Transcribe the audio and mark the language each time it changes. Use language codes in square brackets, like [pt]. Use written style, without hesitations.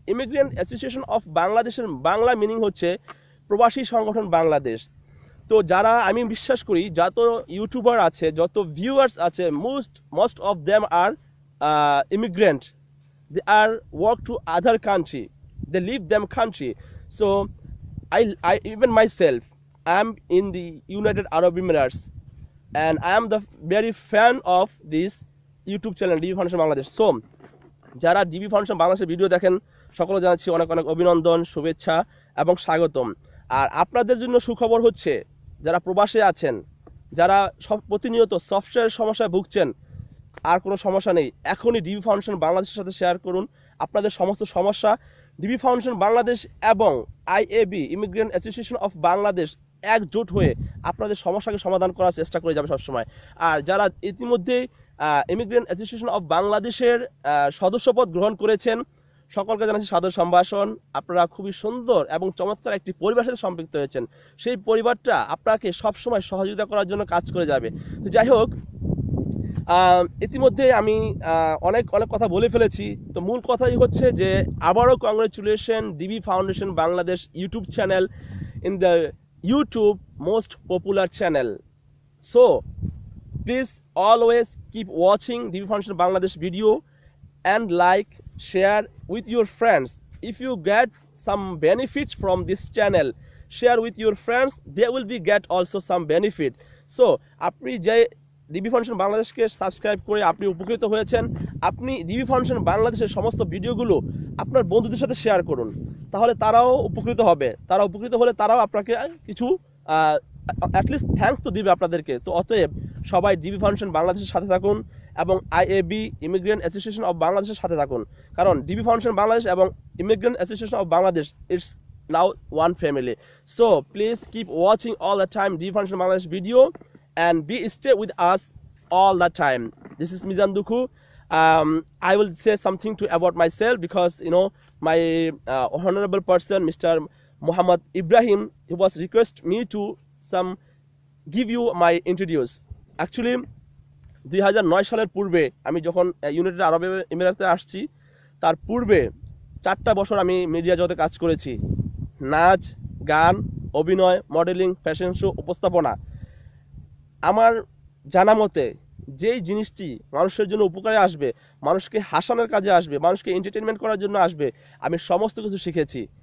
[bn] Immigrant association of বাংলাদেশের Bangla meaning হচ্ছে প্রবাসী সংগঠন বাংলাদেশ। তো যারা, আমি বিশ্বাস করি যত ইউটিউবার আছে, যত ভিউয়ার্স আছে, [en] Most of them are immigrant. They are work to other country, they leave them country. So I even myself, I am in the United Arab Emirates and I am the very fan of this YouTube channel DB Foundation Bangladesh. [bn] So যারা DB foundation বাংলাদেশের video দেখেন সকলে জানাচ্ছি অনেক অনেক অভিনন্দন, শুভেচ্ছা এবং স্বাগতম। আর আপনাদের জন্য সুখবর হচ্ছে যারা প্রবাসে আছেন, যারা প্রতিনিয়ত সফটওয়্যার সমস্যায় ভুগছেন, আর কোনো সমস্যা নেই, এখনই ডিবি ফাউন্ডেশন বাংলাদেশের সাথে শেয়ার করুন। আপনাদের সমস্ত সমস্যা ডিবি ফাউন্ডেশন বাংলাদেশ এবং IAB immigrant association of Bangladesh একজোট হয়ে আপনাদের সমস্যাকে সমাধান করার চেষ্টা করে যাবে সবসময়। আর যারা ইতিমধ্যেই ইমিগ্রেন্ট অ্যাসোসিয়েশন অফ বাংলাদেশের সদস্যপদ গ্রহণ করেছেন, সকলকে জানাচ্ছি সাদর সম্ভাষণ। আপনারা খুবই সুন্দর এবং চমৎকার একটি পরিবারের সাথে সম্পৃক্ত হয়েছেন। সেই পরিবারটা আপনাকে সবসময় সহযোগিতা করার জন্য কাজ করে যাবে। তো যাই হোক, ইতিমধ্যে আমি অনেক কথা বলে ফেলেছি। তো মূল কথাই হচ্ছে যে আবারও congratulation DB foundation Bangladesh YouTube channel [en] in the YouTube most popular channel. So please always keep watching DB Foundation Bangladesh video and like, share with your friends. If you get some benefits from this channel, share with your friends, they will be get also some benefit. [bn] So আপনি যে DB foundation বাংলাদেশকে subscribe করে আপনি উপকৃত হয়েছেন, আপনি DB foundation বাংলাদেশের সমস্ত ভিডিওগুলো আপনার বন্ধুদের সাথে শেয়ার করুন, তাহলে তারাও উপকৃত হবে। তারা উপকৃত হলে তারাও আপনাকে কিছু অ্যাটলিস্ট থ্যাঙ্কস তো দিবে আপনাদেরকে। তো অতএব সবাই ডিবি ফাউন্ডেশন বাংলাদেশের সাথে থাকুন এবং আইএবি ইমিগ্রেন্ট অ্যাসোসিয়েশন অফ বাংলাদেশের সাথে থাকুন, কারণ ডিবি ফাউন্ডেশন বাংলাদেশ এবং immigrant association of Bangladesh [en] It's now one family. So please keep watching all the time DB Foundation Bangladesh video and be stay with us all the time. This is Mizan Duku. I will say something to about myself because my honorable person Mr. Muhammad Ibrahim, he was request me to some give you my introduce. [bn] Actually 2009 সালের পূর্বে আমি যখন United আরব এমিরাতে আসছি, তার পূর্বে 4টা বছর আমি মিডিয়া জগতে কাজ করেছি। নাচ, গান, অভিনয়, মডেলিং, ফ্যাশন শো, উপস্থাপনা। আমার জানা মতে যেই জিনিসটি মানুষের জন্য উপকারে আসবে, মানুষকে হাসানোর কাজে আসবে, মানুষকে এন্টারটেনমেন্ট করার জন্য আসবে, আমি সমস্ত কিছু শিখেছি।